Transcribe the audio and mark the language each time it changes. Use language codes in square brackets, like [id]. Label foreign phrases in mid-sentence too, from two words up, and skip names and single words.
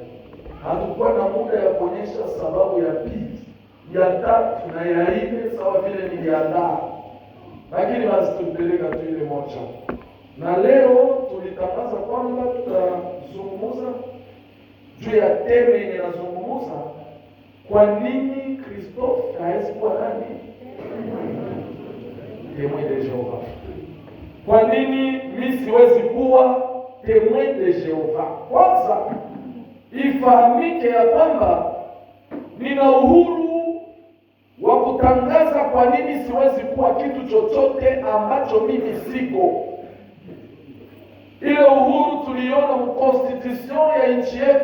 [sw] Hatukuwa na muda ya kuonyesha sababu ya pili, ya tatu na ya nne sawa vile niliandaa, lakini basi tulipeleka tu ile moja. Na leo tulitangaza kwamba tutazungumza juu ya teme yenye nazungumza, kwa nini Kristofu hawezi kuwa nani? [fr] Témoin de Jehova. [sw] Kwa nini mimi siwezi kuwa [fr] témoin de Jehova? [sw] Kwanza ifahamike ya kwamba nina uhuru wa kutangaza kwa nini siwezi kuwa kitu chochote ambacho mimi siko. Ile uhuru tuliona mkonstitution ya nchi yetu.